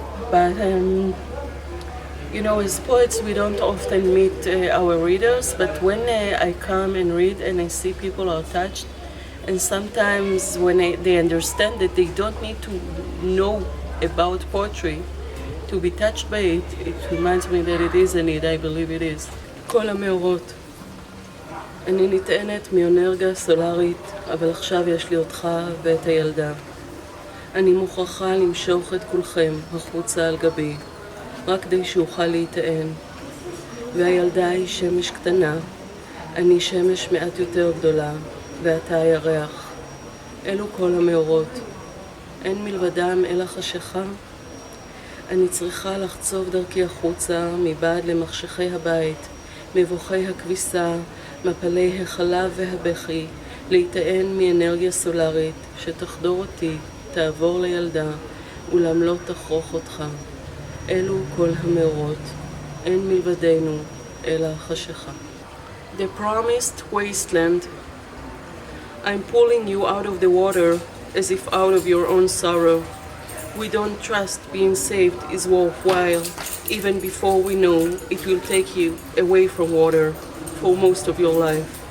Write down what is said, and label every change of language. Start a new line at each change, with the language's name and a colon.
English: But you know, as poets, we don't often meet our readers, but when I come and read and I see people are touched, and sometimes when they understand that they don't need to know about poetry to be touched by it, it reminds me that it is a need. I believe it is.
Hebrew: כל המאורות. אני נטענת מאנרגיה סולארית, אבל עכשיו יש לי אותך ואת הילדה. אני מוכרחה למשוך את כולכם החוצה על גבי, רק כדי שאוכל להיטען. והילדה היא שמש קטנה, אני שמש מעט יותר גדולה, ואתה הירח. אלו כל המאורות. אין מלבדם אלא חשיכה. אני צריכה לחצוב דרכי החוצה מבעד למחשכי הבית, מבוכי הכביסה, מפלי החלב והבכי, להיטען מאנרגיה סולארית שתחדור אותי, תעבור לילדה, אולם לא תכרוך אותך. אלו כל המאורות, אין מלבדנו אלא חשיכה.
English: The promised wasteland. I'm pulling you out of the water as if out of your own sorrow. We don't trust being saved is worthwhile, even before we know it will take you away from water for most of your life.